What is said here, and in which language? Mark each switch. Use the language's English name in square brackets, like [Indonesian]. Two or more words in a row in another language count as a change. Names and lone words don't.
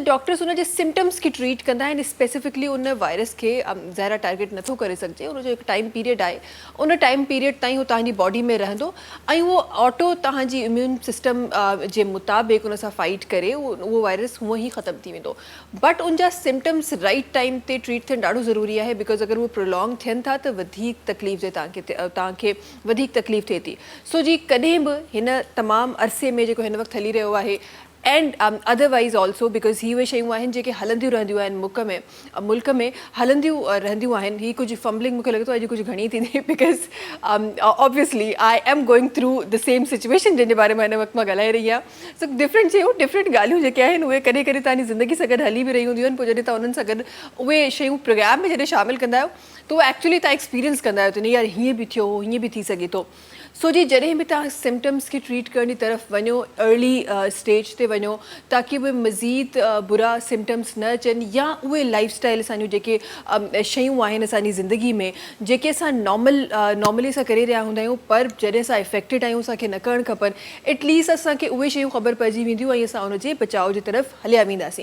[Sindhi] डॉक्टर्स उनजे सिम्टम्स खे ट्रीट कंदा आहिनि स्पेसिफिकली उन वायरस खे ज़ाहिर टारगेट नथो करे सघिजे उनजो हिकु [English] time period [Sindhi] आहे उन [English] time period [Sindhi] ताईं उहो तव्हांजी बॉडी में रहंदो ऐं उहो ऑटो तव्हांजी [English] immune system [Sindhi] जे मुताबिक़ उन सां फाइट करे उहो वायरस हूअं ई ख़तमु थी वेंदो बट उनजा सिम्टम्स [English] right time [Sindhi] ते ट्रीट थियणु ॾाढो ज़रूरी आहे बिकॉज़ अगरि उहे प्रोलॉन्ग थियनि था त वधीक तकलीफ़ जे तव्हांखे वधीक तकलीफ़ थिए थी। सो जी कॾहिं बि हिन तमामु अरसे में जेको हिन वक़्तु हली रहियो आहे [English] and otherwise also because [Sindhi] ही उहे शयूं आहिनि जेके हलंदियूं रहंदियूं आहिनि मुल्क में हलंदियूं रहंदियूं आहिनि ही कुझु फंबलिंग मूंखे लॻे थो अॼु कुझु घणी थींदी [English] because obviously I am going through the same situation [Sindhi] जंहिंजे बारे में हिन वक़्तु मां ॻाल्हाए रही आहियां। [English] so different [Sindhi] शयूं डिफरेंट ॻाल्हियूं जेके आहिनि उहे कॾहिं कॾहिं तव्हांजी ज़िंदगी सां गॾु हली बि रही हूंदियूं आहिनि पोइ जॾहिं तव्हां उन्हनि सां गॾु उहे शयूं प्रोग्राम में जॾहिं शामिलु कंदा आहियो त उहो एक्चुअली तव्हां एक्सपीरियंस कंदा आहियो त न यार हीअं बि थियो हीअं बि थी सघे थो। सो जी जॾहिं बि तव्हां सिम्टम्स खे ट्रीट करण जी तरफ़ वञो [English] early stage [Sindhi] ते वञो ताकी उहे मज़ीद बुरा सिम्टम्स न अचनि या उहे [English] life style [Sindhi] असांजूं जेके शयूं आहिनि असांजी ज़िंदगी में जेके असां नॉर्मली सां करे रहिया हूंदा आहियूं पर जॾहिं असां इफेक्टेड आहियूं असांखे न करणु खपनि एटलीस्ट असांखे उहे शयूं ख़बर पइजी वेंदियूं ऐं असां उनजे बचाव जी तरफ़ हलिया वेंदासीं।